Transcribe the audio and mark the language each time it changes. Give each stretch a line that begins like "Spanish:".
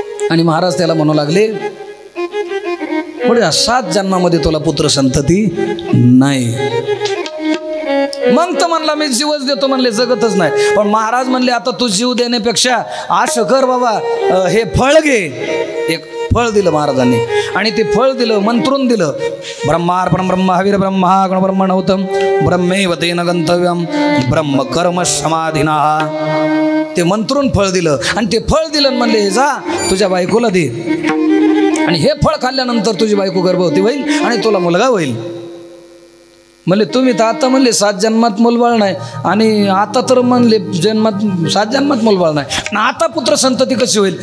Marathi: आणि महाराज त्याला म्हणू लागले, पुढे 7 जन्मामध्ये तुला पुत्र संतती नाही. मग तर म्हणला मी जीवच देतो, म्हणले जगतच नाही. पण महाराज म्हणले आता तू जीव देण्यापेक्षा असं कर बाबा, हे फळ घे. एक फळ दिलं महाराजांनी. आणि ते फळ दिलं, मंत्रून दिलं.
Sanskrit: ब्रह्मार्पणं ब्रह्महविर ब्रह्मा गण ब्रह्मणोतम ब्रह्मैव तेन गंतव्यम ब्रह्म कर्म समाधिना.
Marathi: ते मंत्रून फळ दिलं. आणि ते फळ दिलं म्हणले हे जा तुझ्या बायकोला दे, आणि हे फळ खाल्ल्यानंतर तुझी बायको गर्भवती होईल आणि तुला मुलगा होईल. म्हणले तुम्ही तर आता म्हणले 7 जन्मात मूलबाळ नाही, आणि आता तर म्हणले 7 जन्मात मूलबाळ नाही, आता पुत्र संतती कशी होईल?